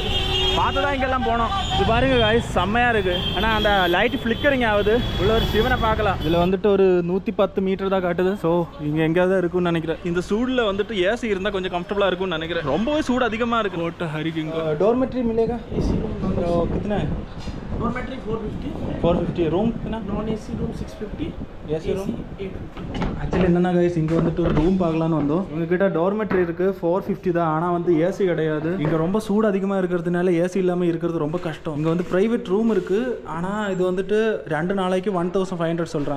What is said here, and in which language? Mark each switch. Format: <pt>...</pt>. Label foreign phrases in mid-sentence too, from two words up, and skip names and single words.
<ta>பார்த்து தான் இங்கெல்லாம் போனோம். இது பாருங்க காய்ஸ், செம்மையாக இருக்கு. ஆனால் அந்த</ta> <en>light flickering</en> <ta>ஆகுது. உள்ள ஒரு சிவனை பார்க்கலாம். இதில் வந்துட்டு ஒரு 110 மீட்டர் தான் காட்டுது. ஸோ இங்கே எங்கேயாவது தான் இருக்கும்னு நினைக்கிறேன். இந்த சூடில் வந்துட்டு ஏசி இருந்தால் கொஞ்சம் கம்ஃபர்டபுளாக இருக்கும்னு நினைக்கிறேன். ரொம்பவே சூடு அதிகமாக இருக்கு. ஹரிக்குங்க</ta> <hi>डॉर्मेट्री मिलेगा एसी कितना है डॉर्मेट्री 450,</hi> <ta>450 ரூம்</ta> <en>non AC room 650, AC room 850.</en> <ta>ஆக்சுவலி என்னன்னா கைஸ் இங்கே வந்துட்டு ஒரு ரூம் பார்க்கலான்னு வந்தோம். உங்ககிட்ட டார்மெட்ரி இருக்குது 450 தான். ஆனால் வந்து ஏசி கிடையாது. இங்கே ரொம்ப சூடு அதிகமாக இருக்கிறதுனால ஏசி இல்லாமல் இருக்கிறது ரொம்ப கஷ்டம். இங்கே வந்து</ta> <en>private room</en> <ta>இருக்குது. ஆனால் இது வந்துட்டு 2 நாளைக்கு 1500 சொல்கிறேன்.</ta>